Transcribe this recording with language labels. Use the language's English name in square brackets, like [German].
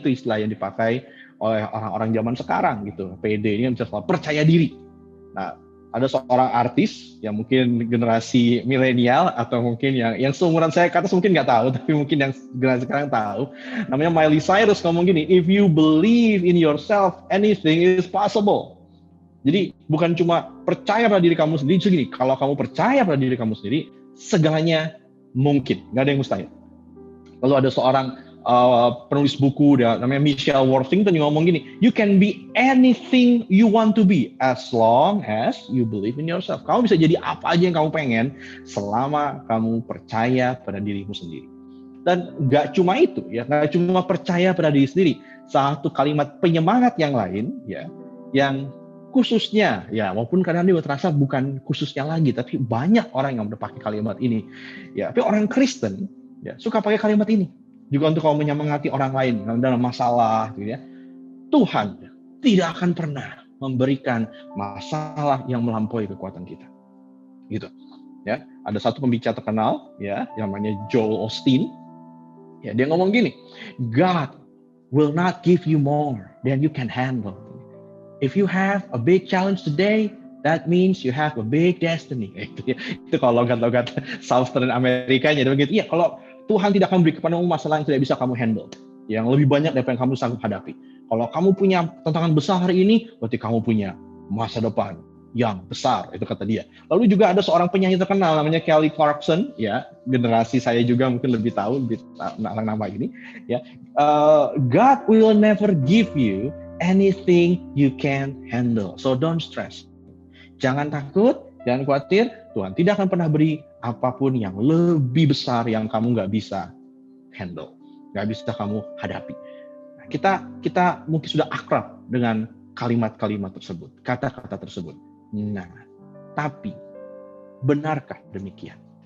[Indonesian] Itu istilah yang dipakai oleh orang-orang zaman sekarang. Gitu. Pede ini bisa percaya diri. Nah, ada seorang artis yang mungkin generasi milenial atau mungkin yang seumuran saya ke atas mungkin nggak tahu, tapi mungkin yang generasi sekarang tahu. Namanya Miley Cyrus ngomong gini, [English] if you believe in yourself, anything is possible. [Indonesian] Jadi bukan cuma percaya pada diri kamu sendiri, gini, kalau kamu percaya pada diri kamu sendiri, segalanya mungkin, nggak ada yang mustahil. Lalu ada seorang penulis buku namanya Michelle Worthington yang ngomong gini, [English] you can be anything you want to be as long as you believe in yourself. [Indonesian] Kamu bisa jadi apa aja yang kamu pengen selama kamu percaya pada dirimu sendiri. Dan nggak cuma itu, ya, nggak cuma percaya pada diri sendiri. Satu kalimat penyemangat yang lain, ya, yang khususnya, ya, walaupun kadang dia terasa bukan khususnya lagi, tapi banyak orang yang udah pakai kalimat ini, ya. Tapi orang Kristen, ya, suka pakai kalimat ini. Juga untuk kamu menyemangati orang lain dalam masalah, gitu ya. Tuhan tidak akan pernah memberikan masalah yang melampaui kekuatan kita, gitu. Ya, ada satu pembicara terkenal, ya, yang namanya Joel Osteen. Ya, dia ngomong gini, [English] God will not give you more than you can handle. If you have a big challenge today, that means you have a big destiny. [Indonesian] Itu kalau logat-logat Southern Amerikanya, begitu. Iya, kalau Tuhan tidak akan beri kepadamu masalah yang tidak bisa kamu handle, yang lebih banyak daripada yang kamu sanggup hadapi. Kalau kamu punya tantangan besar hari ini, berarti kamu punya masa depan yang besar, itu kata dia. Lalu juga ada seorang penyanyi terkenal namanya Kelly Clarkson, ya, generasi saya juga mungkin lebih tahu nama ini, ya. [English] God will never give you anything you can handle, so don't stress. [Indonesian] Jangan takut, jangan khawatir, Tuhan tidak akan pernah beri apapun yang lebih besar yang kamu nggak bisa handle, nggak bisa kamu hadapi. Nah, kita mungkin sudah akrab dengan kalimat-kalimat tersebut, kata-kata tersebut. Nah, tapi benarkah demikian?